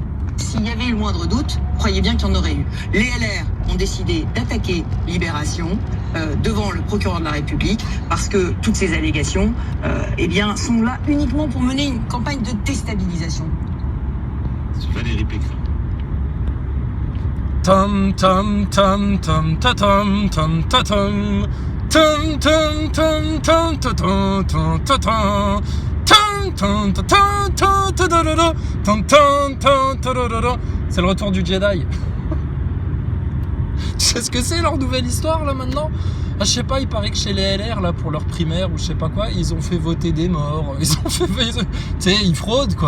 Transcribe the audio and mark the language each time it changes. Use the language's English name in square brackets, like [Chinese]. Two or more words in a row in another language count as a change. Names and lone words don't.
[French] S'il y avait eu le moindre doute, croyez bien qu'il y en aurait eu. Les LR ont décidé d'attaquer Libération devant le procureur de la République parce que toutes ces allégations sont là uniquement pour mener une campagne de déstabilisation. Valérie Pécresse. Tom tom tom tom ta tom tom ta tom tom tom tom tom ta tom tom ta tom. C'est le retour du Jedi. Tu sais ce que c'est leur nouvelle histoire là maintenant? Je sais pas, il paraît que chez les LR là pour leur primaire ou je sais pas quoi, ils ont fait voter des morts. Tu sais, ils fraudent quoi.